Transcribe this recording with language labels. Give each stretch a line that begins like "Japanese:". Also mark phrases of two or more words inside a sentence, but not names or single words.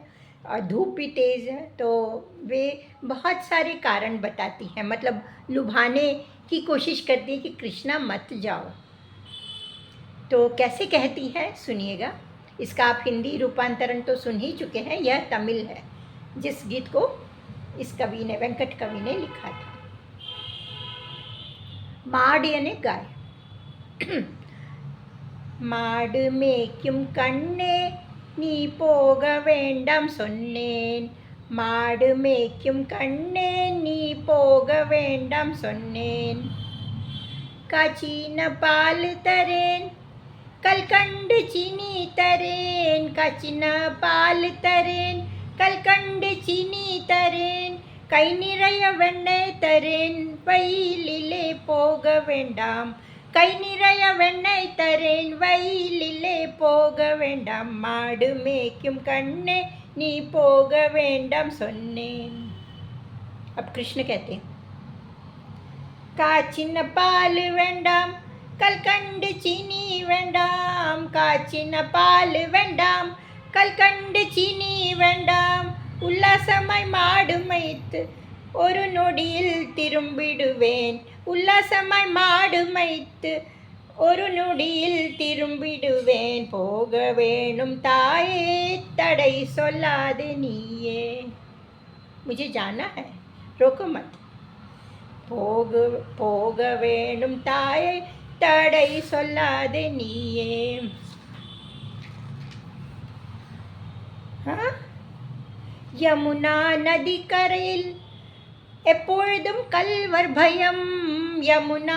Hindi: और धूप भी तेज़ है, तो वे बहुत सारे कारण बताती हैं, मतलब लुभाने की कोशिश करती है कि कृष्णा मत जाओ। तो कैसे कहती है, सुनिएगा। इसका आप हिंदी रूपांतरण तो सुन ही चुके हैं। यह तमिल है, जिस गीत को इस कवि ने, वेंकट कवि ने लिखा था। माड यानी गाय।
Tamil: மாடு மேய்க்கும் கண்ணே நீ போக வேண்டாம் சொன்னேன், மாடு மேய்க்கும் கண்ணே நீ போக வேண்டாம் சொன்னேன், காய்ச்சின பால் தரேன் கல்கண்டு சீனி தரேன், காய்ச்சின பால் தரேன் கல்கண்டு சீனி தரேன், கை நிறைய வெண்ணெய் தரேன் வயலிலே போக வேண்டாம், கை நிறைய வெண்ணெய் தரேன் வயலிலே போக வேண்டாம், மாடு மேய்க்கும் கண்ணே நீ போக வேண்டாம் சொன்னேன்।
Hindi: अब कृष्ण कहते हैं,
Tamil: காய்ச்சின பால் வேண்டாம் கல்கண்டு சீனி வேண்டாம், காய்ச்சின பால் வேண்டாம் கல்கண்டு சீனி வேண்டாம், உல்லாசமாய் மாடு மேய்த்து ஒரு நொடியில் திரும்பிடுவேன், உல்லாசமாய் மாடு மேய்த்து ஒரு நொடியில் திரும்பிடுவேன், போக வேணும் தாயே தடை சொல்லாதே நீயே,
Hindi: मुझे जाना है रोको मत,
Tamil: போக வேணும் தாயே தடை சொல்லாதே நீயே। யமுனா நதி கரையில் எப்பொழுதும் கல்வர் பயம், யமுனா